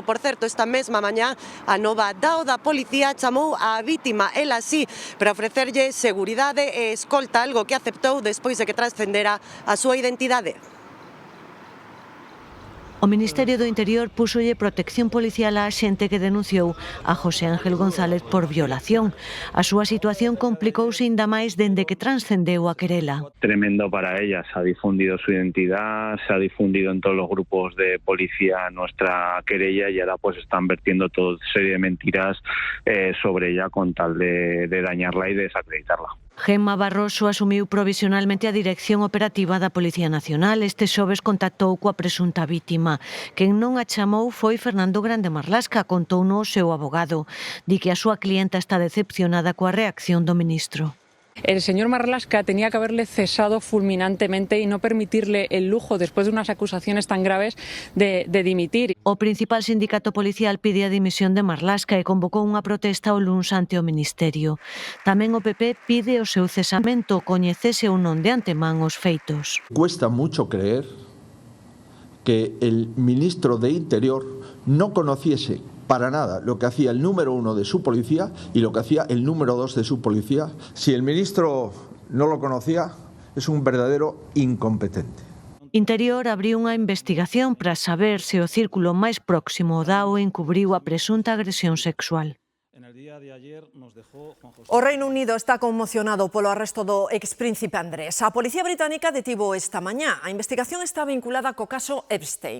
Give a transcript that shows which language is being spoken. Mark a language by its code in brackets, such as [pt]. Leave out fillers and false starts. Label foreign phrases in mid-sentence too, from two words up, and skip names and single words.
[gl] Por certo, esta mesma mañá a nova DAO da policía chamou a vítima, ela sí, para ofrecerlle seguridade e escolta, algo que aceptou despois de que trascendera a súa identidade. O Ministerio do Interior púxolle protección policial á xente que denunciou a José Ángel González por violación. A súa situación complicouse ainda máis dende que transcendeu a querela. [es] Tremendo para ella, se ha difundido su identidad, se ha difundido en todos los grupos de policía nuestra querella y ahora pues están vertiendo toda serie de mentiras sobre ella con tal de dañarla y de desacreditarla. [gl] Gemma Barroso asumiu provisionalmente a dirección operativa da Policía Nacional. Este xoves contactou coa presunta vítima. Quen non a chamou foi Fernando Grande Marlaska, contouno o seu abogado. Di que a súa clienta está decepcionada coa reacción do ministro. [es] El señor Marlaska tenía que haberle cesado fulminantemente y no permitirle el lujo, después de unas acusaciones tan graves, de dimitir. [gl] O principal sindicato policial pide a dimisión de Marlaska e convocou unha protesta o luns ante o Ministerio. Tamén o PP pide o seu cesamento, coñecese ou non de antemán os feitos. [es] Cuesta mucho creer que el ministro de Interior no conociese para nada lo que hacía el número 1 de su policía y lo que hacía el número 2 de su policía. Si el ministro no lo conocía, es un verdadero incompetente. [gl] Interior abriu unha investigación para saber se o círculo máis próximo ao DAO encubriu a presunta agresión sexual. O Reino Unido está conmocionado polo arresto do expríncipe Andrés. A Policía Británica detivo esta mañá. A investigación está vinculada co caso Epstein.